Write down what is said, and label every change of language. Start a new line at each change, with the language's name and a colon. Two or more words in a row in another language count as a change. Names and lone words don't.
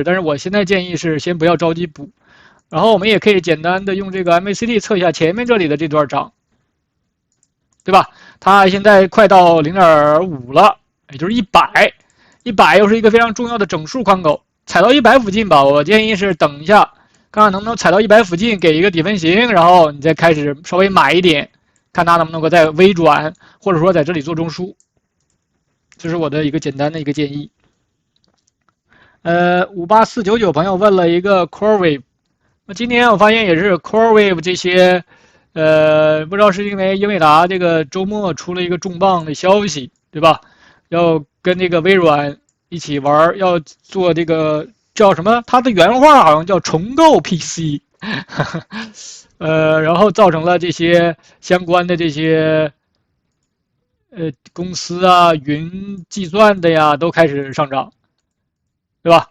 Chinese: 但是我現在建議是先不要着急補，然後我們也可以簡單的用這個 MACD 測一下前面這裡的這段漲，對吧？它現在快到 0.5 了，也就是100又是一個非常重要的整數寬口，踩到100附近吧，我建議是等一下，看看能不能踩到100附近，給一個底分型，然後你再開始稍微買一點，看它能不能夠再微轉，或者說在這裡做中樞。這是我的一個簡單的一個建議。58499朋友問了一個 CoreWeave，那今天我發現也是 CoreWeave 這些，不知道是因為英偉達這個周末出了一個重磅的消息，對吧？要跟這個微軟一起玩，要做這個叫什麼？它的原話好像叫重構 PC， 然後造成了這些相關的這些公司啊、雲計算的呀都開始上漲，對吧？